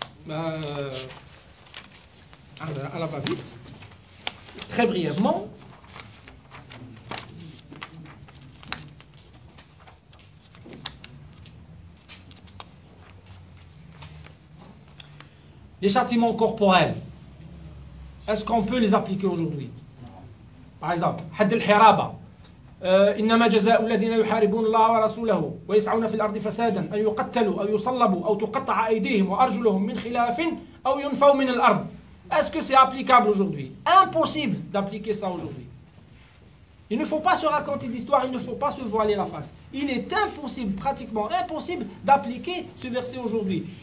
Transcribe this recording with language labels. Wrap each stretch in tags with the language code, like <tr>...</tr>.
<fr>À la va-vite, très brièvement. Les châtiments corporels, est-ce qu'on peut les appliquer aujourd'hui? Par exemple,</fr> <ar>حد الحرابة إنما جزاء الذين يحاربون الله ورسوله ويسعون في الأرض فسادا أن يقتلوا أو يصلبوا أو تقطع أيديهم وأرجلهم من خلاف أو ينفوا من الأرض.</ar> <fr>Est-ce que c'est applicable aujourd'hui? Impossible d'appliquer ça aujourd'hui. Il ne faut pas se raconter d'histoire, il ne faut pas se voiler la face. Il est impossible, pratiquement impossible, d'appliquer ce verset aujourd'hui.</fr>